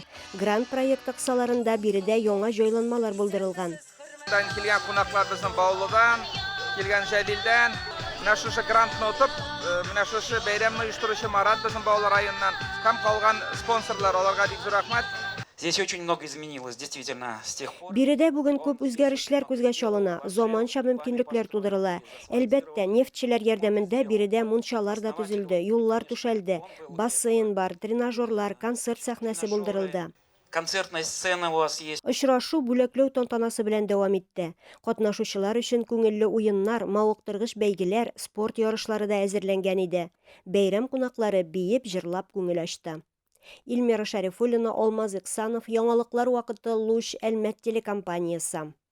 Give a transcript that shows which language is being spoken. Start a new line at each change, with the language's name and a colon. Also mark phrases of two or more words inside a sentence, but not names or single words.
Tatar: Грант проекты кысаларында биредә яңа җайланмалар булдырылган. Килгән кунаклар безнең Баулыдан, килгән Җәлилдән, менә шушы грантны утып, менә шушы бәйрәмне оештыручы Марат безнең Баулы районыннан һәм калган спонсорлар, аларга бик зур рәхмәт.
Russian: Здесь очень много изменилось, действительно, с тех пор.
Tatar: Биредә бүген күп үзгәрешләр күзгә чалына, заманча мөмкинлекләр тудырыла. Әлбәттә, нефтчеләр ярдәмендә биредә мунчалар да төзелде, юллар түшәлде, бассейн бар, тренажерлар, концерт сәхнәсе булдырылды.
Russian: Концертная сцена у вас есть.
Tatar: Очрашу бүләкләү тантанасы белән дәвам итте. Катнашучылар өчен күңелле уеннар, мавыктыргыч бәйгеләр, спорт ярышлары да әзерләнгән иде. Бәйрәм кунаклары биеп, җырлап күңел ачты. Илмира Шарифуллина, Алмаз Иксанов, Яңалыклар вакыты, Луч Хәлмәт телекомпаниясе.